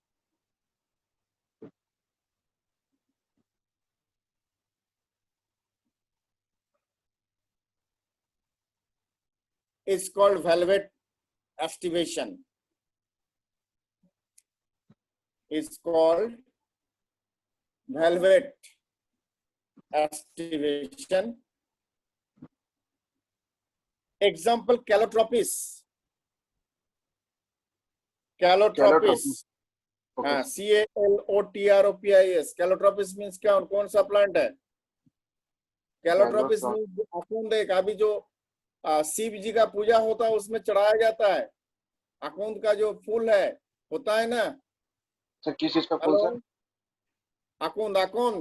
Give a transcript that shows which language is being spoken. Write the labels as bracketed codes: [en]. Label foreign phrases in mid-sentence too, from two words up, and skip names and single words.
[en] Is called velvet estivation. Is called velvet estivation. Example, calotropis. Calotropis. [hi] हाँ, CALOTROPIS. [en] Calotropis means [hi] क्या, कौन सा प्लांट है? [en] Calotropis means [hi] अकुंद, एक अभी जो शिव जी का पूजा होता है उसमें चढ़ाया जाता है। अकुंद का जो फूल है होता है ना सर, किस चीज का फूल सर? अकुंद, अकुंद